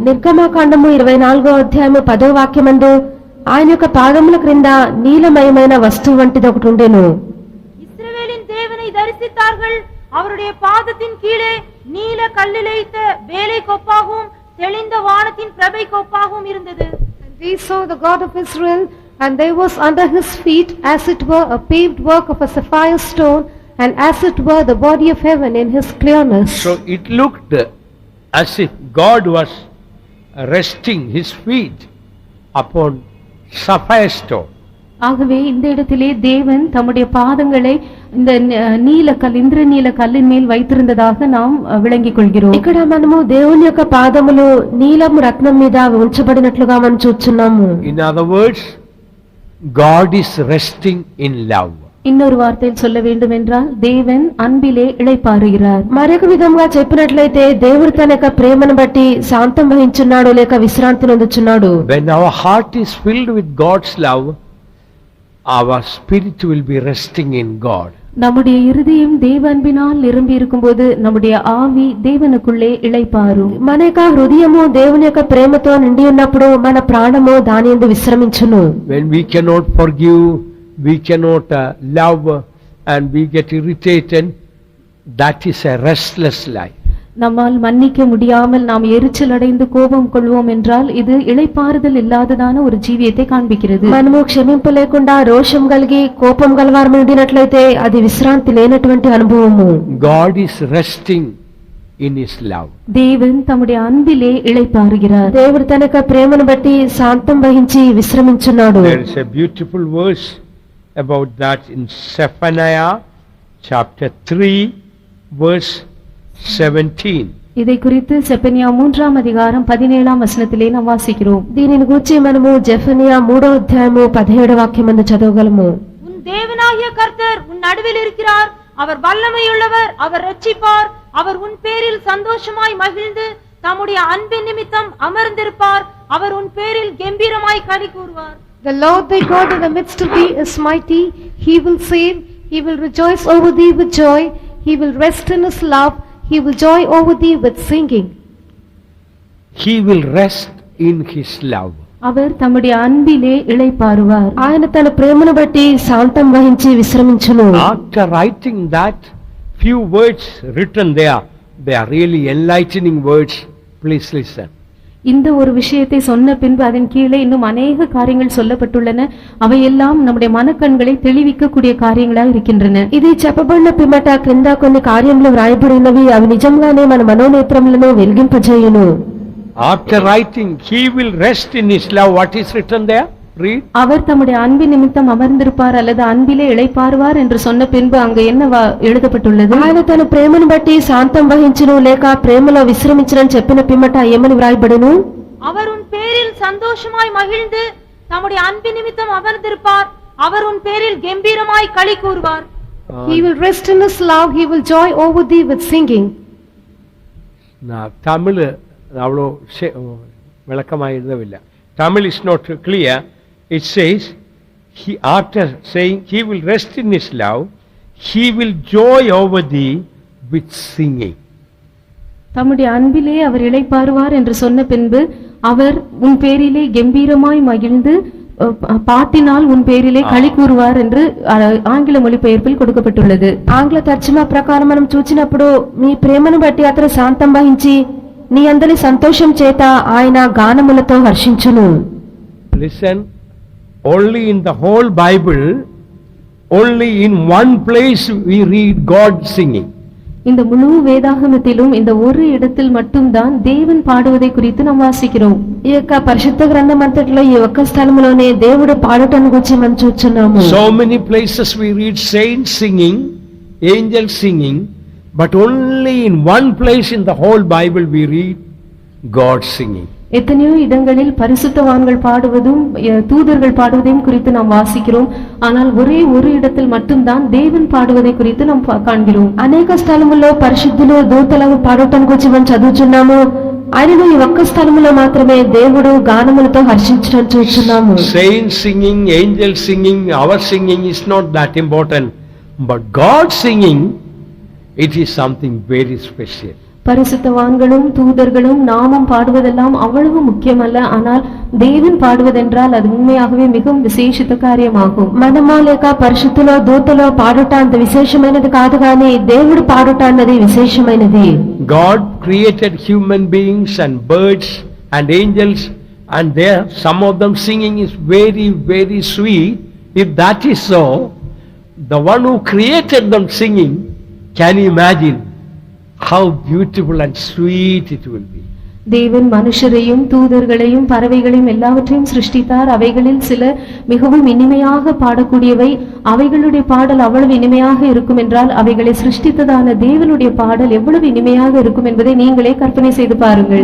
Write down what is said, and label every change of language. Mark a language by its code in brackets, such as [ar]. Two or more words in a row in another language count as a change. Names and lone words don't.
[te] నిర్గమకాండము 24వ అధ్యాయము 10వ వాక్యమందు ఆయన యొక్క పాదముల క్రింద నీలమయమైన వస్తువు వంటిది ఒకటి ఉండెను. [ta] இஸ்ரவேலின் தேவனை தரிசித்தார்கள். அவருடைய பாதத்தின் கீழே நீல கல்லிழைத்த வேலை கொப்பாகவும் தெளிந்த வானத்தின் பிரபை கொப்பாகவும் இருந்தது. [en] We saw the God of Israel, and there was under his feet as it were a paved work of a sapphire stone, and as it were the body of heaven in his clearness. So it looked as if God was resting his feet upon sapphire stone. [ta] ஆகவே இந்த இடத்திலே தேவன் தம்முடைய பாதங்களை இந்த நீலக்கல் இந்திரநீல கல்லின் மேல் வைத்திருந்ததாக நாம் విளங்கிக் கொள்கிறோம். [te] ఇక్కడ మనము దేవుని యొక్క పాదములు నీలము రత్నం మీద ఉంచబడినట్లుగా మనం చూస్తున్నాము. [en] In other words, God is resting in love. [ta] இன்னொரு வார்த்தையில் சொல்ல வேண்டும் என்றால் தேவன் அன்பிலே இளைப்பாறுகிறார். [te] మరొక విధంగా చెప్పినట్లయితే దేవుడు తన యొక్క ప్రేమను బట్టి శాంతం వహించున్నాడు లేక విశ్రాంతి పొందుచున్నాడు. [en] When our heart is filled with God's love, our spirit will be resting in God. [ta] நம்முடைய இருதயம் தேவ அன்பினால் நிரம்பி இருக்கும்போது நம்முடைய ஆவி தேவனுக்குள்ளே இளைப்பாறும். [te] మన యొక్క హృదయము దేవుని యొక్క ప్రేమతో నిండి ఉన్నప్పుడు మన ప్రాణము దాని యందు విశ్రమించును. [en] When we cannot forgive, we cannot love, and we get irritated, that is a restless life. [ta] நம்மால் மன்னிக்க முடியாமல் நாம் எரிச்சல் அடைந்து கோபம் கொள்வோம் என்றால் இது இளைப்பாறுதல் இல்லாததான ஒரு ஜீவியத்தை காண்பிக்கிறது. [te] మనము క్షమింపలేకుండా రోషం కలిగి కోపం గలవారు ఉండినట్లయితే అది విశ్రాంతి లేనటువంటి అనుభవము. [en] God is resting in his love. [ta] தேவன் தம்முடைய அன்பிலே இளைப்பாறுகிறார். [te] దేవుడు తన యొక్క ప్రేమను బట్టి శాంతం వహించి విశ్రమించున్నాడు. [en] There is a beautiful verse about that in Zephaniah chapter 3 verse 17. [ta] இதை குறித்து செப்பனியா 3ஆம் அதிகாரம் 17ஆம் வசனத்திலே நாம் வாசிக்கிறோம். [te] దీనిని గురించి మనము జెఫనియా 3వ అధ్యాయము 17వ వాక్యమందు చదవగలము. [ta] உன் தேவனாகிய கர்த்தர் உன் நடுவில் இருக்கிறார், அவர் வல்லமையுள்ளவர், அவர் ரட்சிப்பார், அவர் உன் பேரில் சந்தோஷமாய் மகிழ்ந்து தம்முடைய அன்பின் நிமித்தம் அமர்ந்திருப்பார், அவர் உன் பேரில் கம்பீரமாய் களி கூறுவார். [en] The Lord thy God in the midst of thee is mighty, he will save, he will rejoice over thee with joy, he will rest in his love, he will joy over thee with singing. He will rest in his love. [ta] அவர் தம்முடைய அன்பிலே இளைப்பாறுவார். [te] ఆయన తన ప్రేమను బట్టి శాంతం వహించి విశ్రమించును. [en] After writing that few words written there, they are really enlightening words. Please listen. [ta] இந்த ஒரு விஷயத்தை சொன்ன பின்பு அதன் கீழே இன்னும் அநேக காரியங்கள் சொல்லப்பட்டுள்ளன. அவையெல்லாம் நம்முடைய மனக்கண்களை தெளிவிக்கக்கூடிய காரியங்களாக இருக்கின்றன. [te] ఇది చెప్పబడిన పిమ్మట క్రింద కొన్ని కార్యములు వ్రాయబడినవి, అవి నిజంగానే మన మనోనేత్రములను వెలిగింపజేయును. [en] After writing, he will rest in his love. What is written there? Read. [ta] அவர் தம்முடைய அன்பின் நிமித்தம் அமர்ந்திருப்பார் அல்லது அன்பிலே இளைப்பாறுவார் என்று சொன்ன பின்பு அங்கு என்ன எழுதப்பட்டுள்ளது? [te] ఆయన తన ప్రేమను బట్టి శాంతం వహించును లేక ప్రేమలో విశ్రమించునని చెప్పిన పిమ్మట ఏమని వ్రాయబడును? [ta] அவர் உன் பேரில் சந்தோஷமாய் மகிழ்ந்து தம்முடைய அன்பின் நிமித்தம் அமர்ந்திருப்பார், அவர் உன் பேரில் கம்பீரமாய் களி கூறுவார். [en] He will rest in his love, he will joy over thee with singing. [ta] தமிழ் அவ்வளோ விளக்கமாக எழுதவில்லை. [en] Tamil is not clear. It says, he, after saying he will rest in his love, he will joy over thee with singing. [ta] தம்முடைய அன்பிலே அவர் இளைப்பாறுவார் என்று சொன்ன பின்பு அவர் உன் பேரிலே கம்பீரமாய் மகிழ்ந்து பாட்டினால் உன் பேரிலே களி கூறுவார் என்று ஆங்கில மொழிபெயர்ப்பில் கொடுக்கப்பட்டுள்ளது. [te] ఆంగ్ల తర్జుమా ప్రకారం మనం చూచినప్పుడు మీ ప్రేమను బట్టి అతను శాంతం వహించి నీ అందరి సంతోషం చేత ఆయన గానములతో హర్షించును. [en] Listen, only in the whole Bible, only in one place we read God singing. [ta] இந்த முழு வேதாகமத்திலும் இந்த ஒரு இடத்தில் மட்டும்தான் தேவன் பாடுவதை குறித்து நாம் வாசிக்கிறோம். [te] ఈ యొక్క పరిశుద్ధ గ్రంథం అంతట్లో ఈ ఒక్క స్థలములోనే దేవుడు పాడటను గురించి మనం చూస్తున్నాము. [en] So many places we read saints singing, angels singing, but only in one place in the whole Bible we read God singing. [ta] எத்தனையோ இடங்களில் பரிசுத்தவான்கள் பாடுவதும் தூதர்கள் பாடுவதையும் குறித்து நாம் வாசிக்கிறோம். ஆனால் ஒரே ஒரு இடத்தில் மட்டும்தான் தேவன் பாடுவதை குறித்து நாம் காண்கிறோம். [te] అనేక స్థలముల్లో పరిశుద్ధులు దూతలు పాడటం గురించి మనం చదువుతున్నాము. ఆయనను ఈ ఒక్క స్థలములో మాత్రమే దేవుడు గానములతో హర్షించడం చూస్తున్నాము. [en] Saints singing, angels singing, our singing is not that important, but God singing, it is something very special. [ta] பரிசுத்தவான்களும் தூதர்களும் நாமும் பாடுவதெல்லாம் அவ்வளவு முக்கியமல்ல. ஆனால் தேவன் பாடுவதென்றால் அது உண்மையாகவே மிகவும் விசேஷித்த காரியமாகும். [te] మనమా లేక పరిశుద్ధులో దూతలో పాడుట అంత విశేషమైనది కాదు, కానీ దేవుడు పాడుట అన్నది విశేషమైనది. [en] God created human beings and birds and angels, and there some of them singing is very, very sweet. If that is so, the one who created them singing, can you imagine how beautiful and sweet it will be. [ta] தேவன் மனுஷரையும் தூதர்களையும் பறவைகளையும் எல்லாவற்றையும் சிருஷ்டித்தார். அவைகளில் சில மிகவும் இனிமையாக பாடக்கூடியவை. அவைகளுடைய பாடல் அவ்வளவு இனிமையாக இருக்கும் என்றால் அவைகளை சிருஷ்டித்ததான தேவனுடைய பாடல் எவ்வளவு இனிமையாக இருக்கும் என்பதை நீங்களே கற்பனை செய்து பாருங்கள்.